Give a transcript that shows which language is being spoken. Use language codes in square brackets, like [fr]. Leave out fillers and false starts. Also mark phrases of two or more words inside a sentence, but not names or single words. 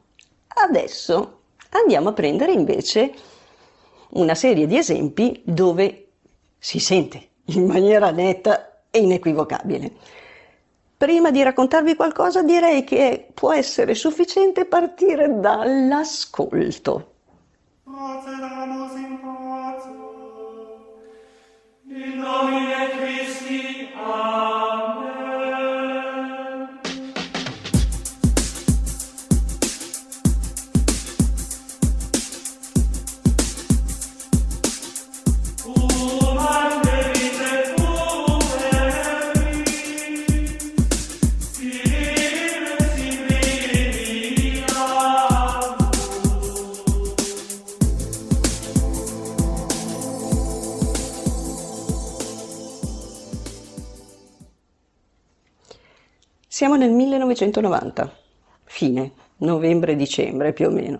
[it] Adesso andiamo a prendere invece una serie di esempi dove si sente in maniera netta e inequivocabile. Prima di raccontarvi qualcosa direi che può essere sufficiente partire dall'ascolto. [la] In nomine Christi, Amen. Cum advenite pueri, Spiritus in [it] Siamo nel 1990, fine, novembre-dicembre più o meno.